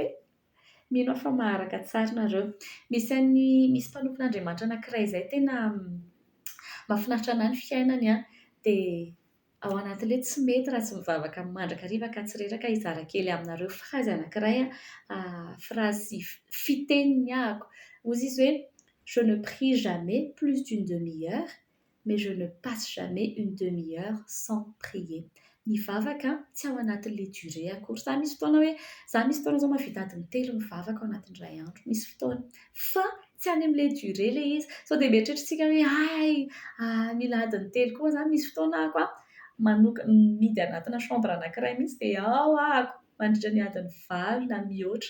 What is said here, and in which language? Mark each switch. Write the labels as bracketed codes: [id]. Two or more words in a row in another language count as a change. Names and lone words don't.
[mg] Mino aho fa maharaka tsara nareo. Misy mpanompon'Andriamanitra anankiray izay tena mahafinaritra anahy ny fiainany dia ao anatin'ilay tsy mety raha tsy mivavaka mandrakariva ka tsy reraka izara kely aminareo frazy anankiray frazy fiteniny ahako. Hozy izy hoe [fr] je ne prie jamais plus d'une demi-heure mais je ne passe jamais une demi-heure sans prier. [mg] Mivavaka tsy ao anatin'ilay durée akory. Za misy fotoana izao mahavita adiny 3 mivavaka ao anatin'iray andro. Misy fotoana. Fa tsy any amin'ilay durée ilay izy. Sao dia mieritreritra hoe mila adiny 3 koa izany. Misy fotoana ako midy anatina chambre anankiray mihitsy dia ao ahako mandritra ny adiny 4 na mihoatra.